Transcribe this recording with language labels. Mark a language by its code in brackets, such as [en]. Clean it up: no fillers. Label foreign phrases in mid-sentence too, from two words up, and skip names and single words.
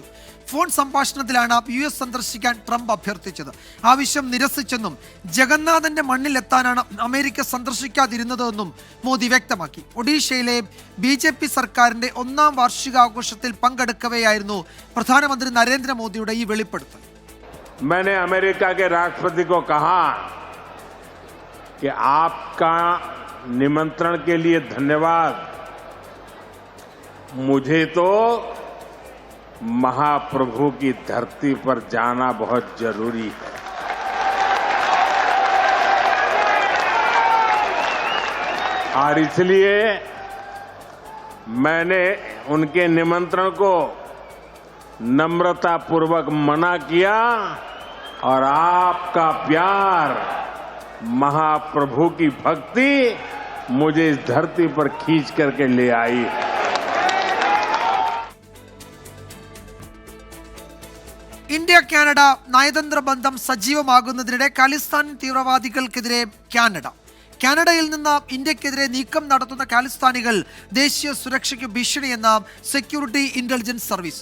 [ml] ഫോൺ സംഭാഷണത്തിലാണ് US സന്ദർശിക്കാൻ ട്രംപ് അഭ്യർത്ഥിച്ചത്. ആവശ്യം നിരസിച്ചെന്നും ജഗന്നാഥന്റെ മണ്ണിലെത്താനാണ് അമേരിക്ക സന്ദർശിക്കാതിരുന്നതെന്നും മോദി വ്യക്തമാക്കി. ഒഡീഷയിലെ BJP സർക്കാരിന്റെ 1ാം വാർഷികാഘോഷത്തിൽ പങ്കെടുക്കവെയായിരുന്നു പ്രധാനമന്ത്രി നരേന്ദ്രമോദിയുടെ ഈ വെളിപ്പെടുത്തൽ. [hi] मैंने अमेरिका के राष्ट्रपति को कहा कि आपका निमंत्रण के लिए धन्यवाद. मुझे तो महाप्रभु की धरती पर जाना बहुत जरूरी है. और इसलिए मैंने उनके निमंत्रण को नम्रतापूर्वक मना किया और आपका प्यार, महाप्रभु की भक्ति मुझे इस धरती पर खींच करके ले आई है. [ml] ഇന്ത്യ കാനഡ നയതന്ത്ര ബന്ധം സജീവമാകുന്നതിനിടെ ഖാലിസ്ഥാൻ തീവ്രവാദികൾക്കെതിരെ കാനഡയിൽ നിന്ന് ഇന്ത്യക്കെതിരെ നീക്കം നടത്തുന്ന ഖാലിസ്ഥാനികൾ ദേശീയ സുരക്ഷയ്ക്ക് ഭീഷണിയെന്ന സെക്യൂരിറ്റി ഇന്റലിജൻസ് സർവീസ്.